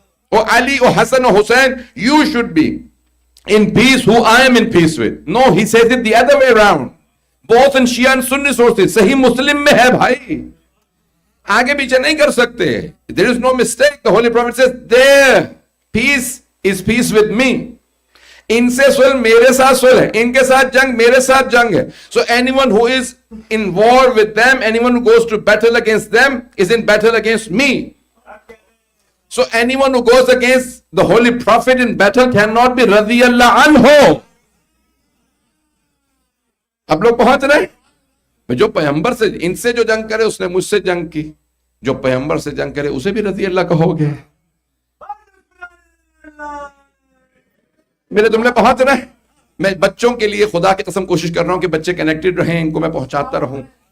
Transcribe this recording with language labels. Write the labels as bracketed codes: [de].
[en] Or Ali or Hassan or Hussein, you should be in peace who I am in peace with. No, he says it the other way around. Both in Shia and Sunni sources. [ur] صحیح مسلم میں ہے بھائی. آگے پیچھے نہیں کر سکتے. [en] There is no mistake. The Holy Prophet says, their peace is peace with me. [ur] ان سے صلح میرے ساتھ صلح ہے, ان کے ساتھ جنگ میرے ساتھ جنگ ہے. [en] So anyone who is in war with them, anyone who goes to battle against them is in battle against me. So anyone who goes against the Holy Prophet in battle cannot be radiyallahu anhu. [ur] اب لوگ پہنچ رہے ہیں. جو پیغمبر سے ان سے جو جنگ کرے اس نے مجھ سے جنگ کی, جو پیغمبر سے جنگ کرے اسے بھی رضی اللہ کہو گے. میرے جملے پہنچ رہے ہیں. میں بچوں کے لیے خدا کی قسم کوشش کر رہا ہوں کہ بچے کنیکٹڈ رہیں, ان کو میں پہنچاتا رہوں.